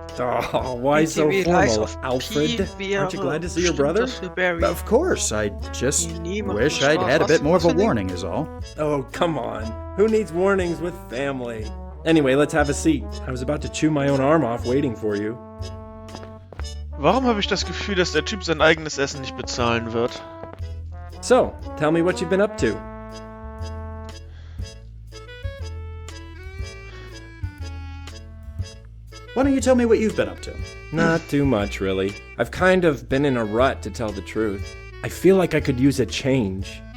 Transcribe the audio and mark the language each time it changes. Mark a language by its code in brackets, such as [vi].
[en] Oh, why so formal, Alfred? Aren't you glad to see your brother? Of course, I just wish I'd had a bit more of a warning is all. Oh, come on. Who needs warnings with family? Anyway, let's have a seat. I was about to chew my own arm off waiting for you. [de] Warum habe ich das Gefühl, dass der Typ sein eigenes Essen nicht bezahlen wird? [en] So, tell me what you've been up to. Why don't you tell me what you've been up to? Not too much, really. I've kind of been in a rut, to tell the truth. I feel like I could use a change.